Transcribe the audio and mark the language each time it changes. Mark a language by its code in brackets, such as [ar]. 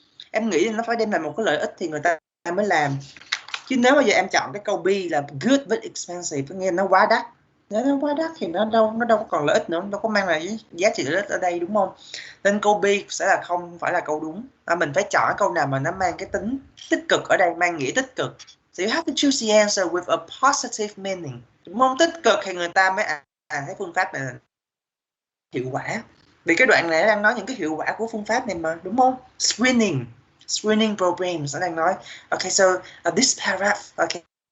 [vi] Em nghĩ nó phải đem lại một cái lợi ích thì người ta mới làm. Chứ nếu bây giờ em chọn cái câu B là [en] good but expensive, [vi] nghe nó quá đắt. Nếu nó quá đắt thì nó đâu có còn lợi ích nữa, đâu có mang lại giá trị lợi ích ở đây, đúng không? Nên câu B sẽ là không phải là câu đúng. Mình phải chọn câu nào mà nó mang cái tính tích cực ở đây, mang nghĩa tích cực. [en] So you have to choose the answer with a positive meaning. [vi] Đúng không? Tích cực thì người ta mới thấy phương pháp này là hiệu quả. Vì cái đoạn này đang nói những cái hiệu quả của phương pháp này mà, đúng không? [en] Screening programs [vi] nó đang nói. Okay, [en] so this paragraph, [vi] okay.